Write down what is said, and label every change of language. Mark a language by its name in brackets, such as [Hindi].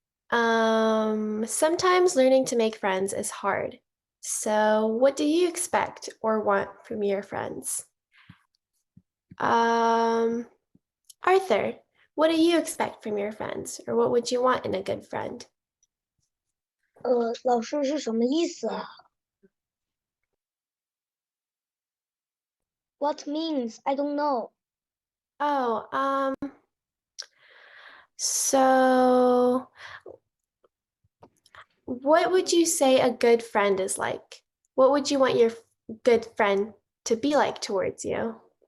[English] Sometimes learning to make friends is hard. So what do you expect or want from your friends? Arthur, what do you expect from your friends, or what would you want in a good friend? [Chinese] 老师是什么意思啊？ [English] What means? I don't know. Oh, so what would you say a good friend is like? What would you want your good friend to be like towards you?